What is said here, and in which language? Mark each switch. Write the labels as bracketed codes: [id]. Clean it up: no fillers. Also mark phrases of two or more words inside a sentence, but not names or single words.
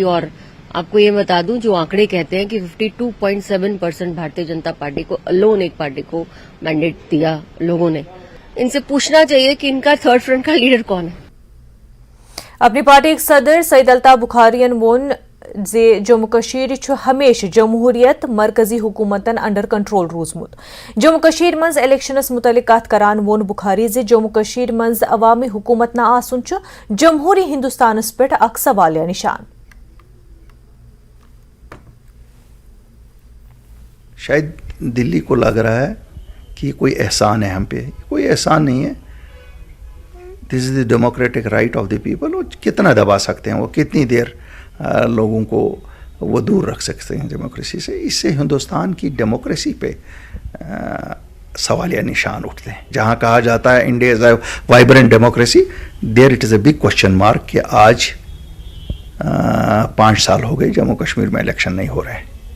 [hi] और आपको ये बता दूं, जो आंकड़े कहते हैं कि 52.7% भारतीय जनता पार्टी को अलोन एक पार्टी को मैंडेट दिया लोगों ने। इनसे पूछना चाहिए कि इनका [en] third front [hi] का लीडर कौन है। [ks] अपनी पार्टी के सदर सईद अल्ताफ बुखारियन वोन जे जम्मू कश्मीर हमेशा जमहूरियत मरकजी हुकूमतन [en] under control [ks] रोजमुत। जम्मू कश्मीर मज इलेक्शनस मुतलिक कत करान वोन बुखारी जे जम्मू कश्मीर मज अवामी हुकूमत न आसुन जमहूरी हिंदुस्तानस पे अक सवालिया निशान। [hi] शायद दिल्ली को लग रहा है कि कोई एहसान है हम पे। कोई एहसान नहीं है। [en] This is the democratic right of the people. [hi] वो कितना दबा सकते हैं, वो कितनी देर लोगों को वो दूर रख सकते हैं डेमोक्रेसी से। इससे हिंदुस्तान की डेमोक्रेसी पे सवालिया निशान उठते हैं। जहाँ कहा जाता है [en] India is a vibrant democracy, there it is a big question mark [hi] कि आज 5 साल हो गए जम्मू कश्मीर में इलेक्शन नहीं हो रहे।